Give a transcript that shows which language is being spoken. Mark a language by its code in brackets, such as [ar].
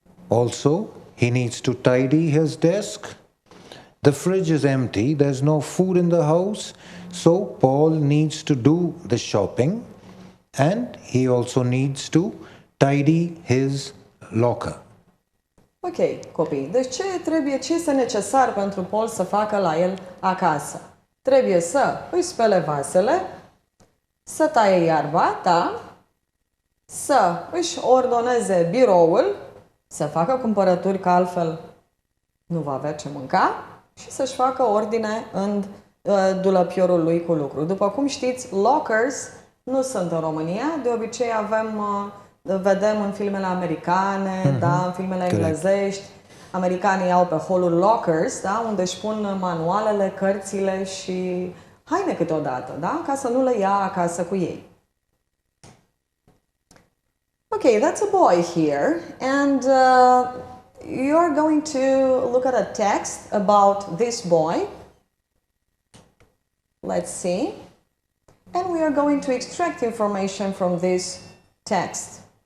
[en] Also, he needs to tidy his desk. The fridge is empty, there's no food in the house, so Paul needs to do the shopping and he also needs to tidy his locker. [ro] Ok, copii, deci ce este necesar pentru Paul să facă la el acasă? Trebuie să își spele vasele, să taie iarba, da? Să își ordoneze biroul, să facă cumpărături, că altfel nu va avea ce mânca, și să-și facă ordine în dulăpiorul lui cu lucru. După cum știți, lockers nu sunt în România, de obicei vedem în filmele americane, da, în filmele englezești, americanii au pe holuri lockers, da, unde își pun manualele, cărțile și haine câteodată, da, ca să nu le ia acasă cu ei. [en] Okay, that's a boy here, and you're going to look at a text about this boy. Let's see. And we are going to extract information from this text.